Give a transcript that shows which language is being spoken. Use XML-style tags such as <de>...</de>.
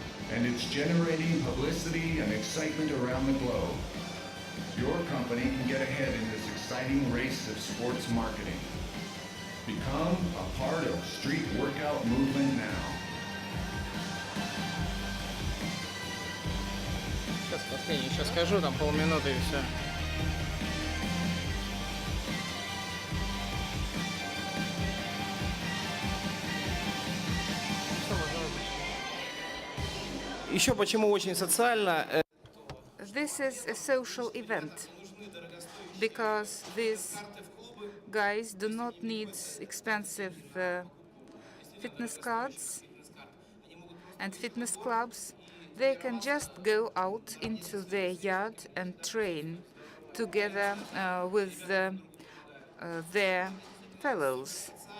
<en>And it's generating publicity and excitement around the globe. Your company can get ahead in this exciting race of sports marketing. Become a part of street workout movement now.</en> <ru>Сейчас последний еще скажу, там полминуты и все. Еще почему очень социально?</ru> <en>This is a social event because these guys do not need expensive fitness cards and fitness clubs. They can just go out into their yard and train together with their fellows.</en>